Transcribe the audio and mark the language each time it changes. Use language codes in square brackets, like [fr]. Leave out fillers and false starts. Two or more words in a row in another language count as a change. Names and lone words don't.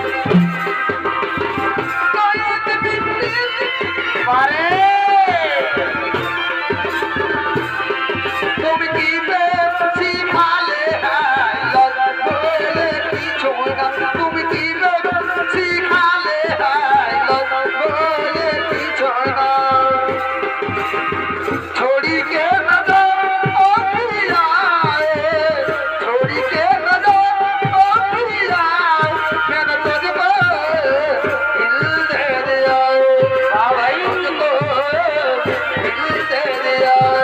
[bn] পারে তুমি কি প্রেম শিখালে হাইলা বলে কিছু না। তুমি কি প্রেম শিখালে হাইলা বলে কিছু না। [hi] छोड़ी के न दो ओ पिया छोड़ी के न दो ओ पिया मैंने तुझको दिल दे दिया भाई तुझको दिल दे दिया।